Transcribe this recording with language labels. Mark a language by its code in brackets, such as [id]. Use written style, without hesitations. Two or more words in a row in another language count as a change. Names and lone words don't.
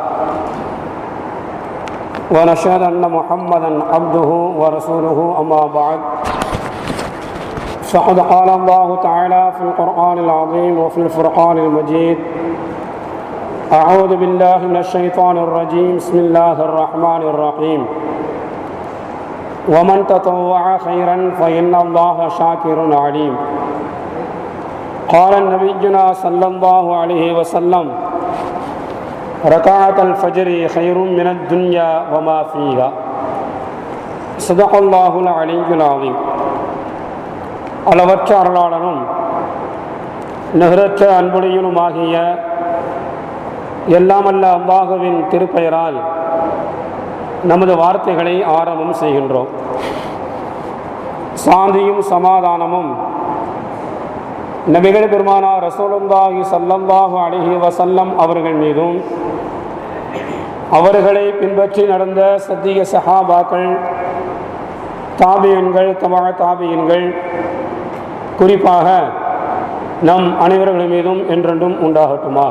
[ar] ونشهد أن محمدا عبده ورسوله أما بعد فقد قال الله تعالى في القرآن العظيم وفي الفرقان المجيد: أعوذ بالله من الشيطان الرجيم بسم الله الرحمن الرحيم ومن تطوع خيرا فإن الله شاكر عليم. قال نبينا صلى الله عليه وسلم: ركعة الفجر خير من الدنيا وما فيها. صدق الله العلي العظيم. [ta] அளவற்ற அருளாளனும் நிகரற்ற அன்புடையனுமாகிய எல்லாமல்ல அல்லாஹுவின் திருப்பெயரால் நமது வார்த்தைகளை ஆரம்பம் செய்கின்றோம். சாந்தியும் சமாதானமும் நபிகள் பெருமானார் [ar] رسول الله صلى الله عليه وسلم [ta] அவர்கள் மீதும் அவர்களை பின்பற்றி நடந்த சத்திய சஹாபாக்கள், தாபியன்கள், தபா தாபியன்கள், குறிப்பாக நம் அனைவர்கள் மீதும் என்றென்றும் உண்டாகட்டுமாக.